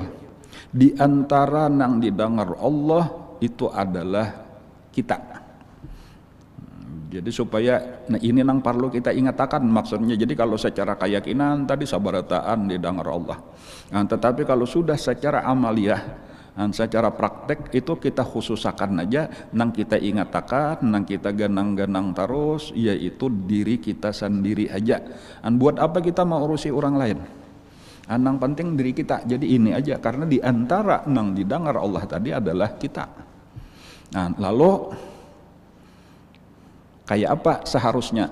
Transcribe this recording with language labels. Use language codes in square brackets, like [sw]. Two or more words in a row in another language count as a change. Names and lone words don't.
[id] Di antara nang didengar Allah itu adalah kita. Jadi supaya ini nang perlu kita ingatakan maksudnya. Jadi kalau secara keyakinan tadi sabarataan didengar Allah. Tetapi kalau sudah secara amaliyah, secara praktek itu kita khususakan aja nang kita ingatakan, nang kita ganang-ganang terus, yaitu diri kita sendiri aja. Buat apa kita mau urusi orang lain? Nang penting diri kita. Jadi ini aja, karena di antara nang didengar Allah tadi adalah kita. Lalu kayak apa seharusnya?